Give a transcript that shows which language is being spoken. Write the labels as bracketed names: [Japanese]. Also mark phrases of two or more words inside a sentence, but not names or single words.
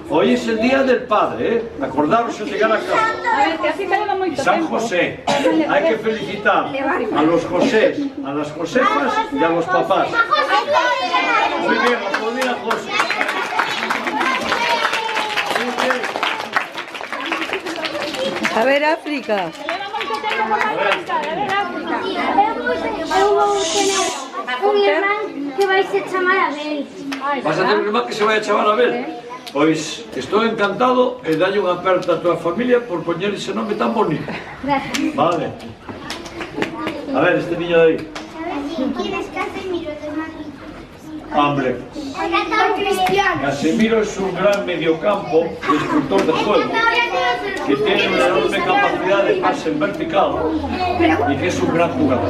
[Spanish] Hoy es el día del padre, ¿eh? Acordaros de llegar a casa. A ver, que así tenemos Y [Galician] moito [Spanish] San [Galician] tempo. [Spanish] José, hay que felicitar a los Josés, a las Josefas y a los papás. Muy bien, aplaudir a José. Muy bien. A ver, África. [Galician] Leva moito tempo por conquistar, a ver, África. Eu vou tener un irmán que vai se chamar Abel. Ai, [Spanish] Vas a tener un hermano que se vaya a chamar Abel. [Galician] Pois estou encantado e dalle unha aperta a tua familia por poñer ese nome tan bonito. [Spanish] Gracias. Vale. A ver, este niño de ahí. ¿Quién es Casemiro de Madrid? Hombre, Cristiano. Casemiro es un gran mediocampo y escultor de juego, que tiene una enorme capacidad de pase en vertical y que es un gran jugador.